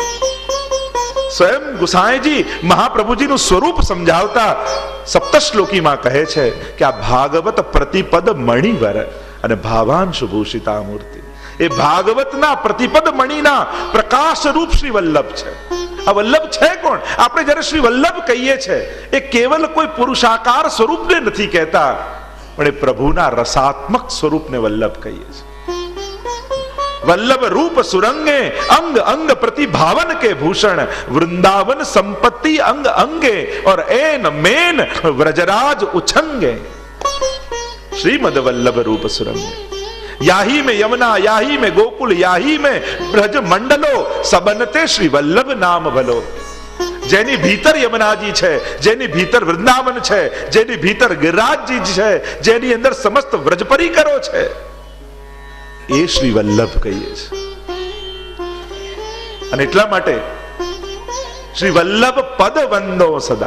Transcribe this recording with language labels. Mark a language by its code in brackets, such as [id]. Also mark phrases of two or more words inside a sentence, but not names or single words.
[gu] સ્વયં ગુસાઈજી મહાપ્રભુજીનું સ્વરૂપ સમજાવતા સપ્તશ્લોકીમાં કહે છે કે આ ભાગવત [sa] प्रतिपद मणिवर [gu] અને [sa] भावांश भूषिता [gu] મૂર્તિ એ ભાગવતના પ્રતિપદ મણિના પ્રકાશ રૂપ શ્રી વલ્લભ છે. આ વલ્લભ છે કોણ? આપણે જ્યારે શ્રી વલ્લભ કહીએ છીએ એ કેવલ કોઈ પુરુષાકાર સ્વરૂપને નથી કહેતા, પણ એ પ્રભુના રસાત્મક સ્વરૂપને વલ્લભ કહીએ છીએ. [bra] वल्लभ रूप सुरंगे अंग अंग प्रतिभावन के भूषण वृंदावन संपत्ति अंग अंगे और एन मेन व्रजराज उछंगे. श्रीमद वल्लभ रूप सुरंगे याही में यमुना याही में गोकुल याही में ब्रज मंडलो सबनते श्री वल्लभ नाम भलो. [gu] જેની ભીતર યમુનાજી છે, જેની ભીતર વૃંદાવન છે, જેની ભીતર ગિરિરાજજી છે, જેની અંદર સમસ્ત વ્રજ પરિકરો છે, એ શ્રી વલ્લભ કહીએ છીએ. અને એટલા માટે શ્રી વલ્લભ પદ વંદો સદા.